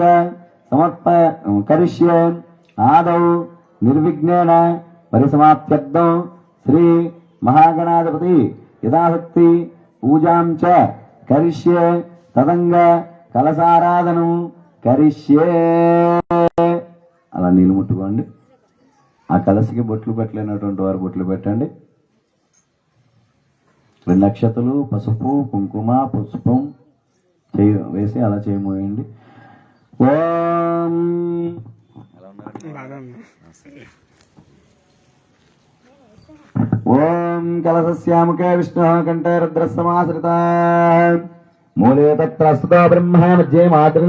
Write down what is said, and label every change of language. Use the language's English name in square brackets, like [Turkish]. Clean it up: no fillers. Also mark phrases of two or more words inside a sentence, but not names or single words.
[Sanskrit] करिष्ये आदौ निर्विघ्नेन परिसमाप्त्यर्थं श्री महागणाधिपति यथाशक्ति पूजांच करिष्ये तदंग कलसाराधनं करिष्ये [Telugu] అలా నీళ్ళు ముట్టుకోండి ఆ కలసికి బొట్లు పెట్టలేనటువంటి వారు బొట్లు పెట్టండి 2 అక్షతలు పసుపు కుంకుమ పుష్పం వేసి అలా చేయమోయండి. [Sanskrit] ఓం ఓం కలశస్యాముఖే విష్ణు కంఠే రుద్రసమాశ్రిత మూలే తత్ర స్తుతో బ్రహ్మ మధ్యే మాతృనా